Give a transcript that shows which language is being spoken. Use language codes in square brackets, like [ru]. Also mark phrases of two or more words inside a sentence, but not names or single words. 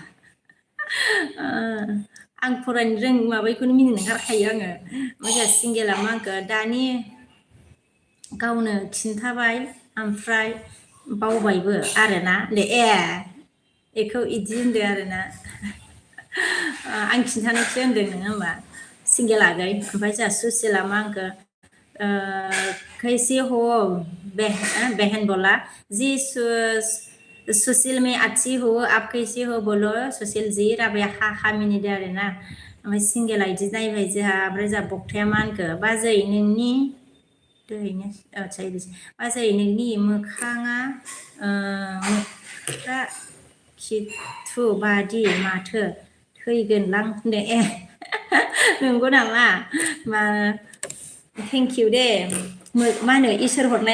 [brx] आं फरायनो माबायखौनो मिनिनो ओंखारखायो आङो ओमफ्राय जोंहा सिंगेला मा होनखो दानि गावनो खिन्थाबाय ओमफ्राय बावबायबो आरोना ए बेखौ इदि होनदों आरोना आं खिन्थानायसो होनदों नोङो होमबा सिंगेल आगै ओमफ्राय जोंहा सुसिला मा होनखो [hi] कैसे हो बहन बोला जी सुशील में अच्छी हो आप कैसे हो बोलो सुशील जी [brx] राबाया हा मिनिदो आरोना ओमफ्राय सिंगेला इदि नायबाय जोंहा ओमफ्राय जोंहा बक्थाया मा होनखो बाजै नोंनि दोहैनो आदसा इदिसो बाजै नोंनि मोखाङा मोख्रा खिथु बादि माथो थैगोनलां होनदों नंगौ नामा मा [en] thank you [brx] दे मा होनो इसोर हरनाय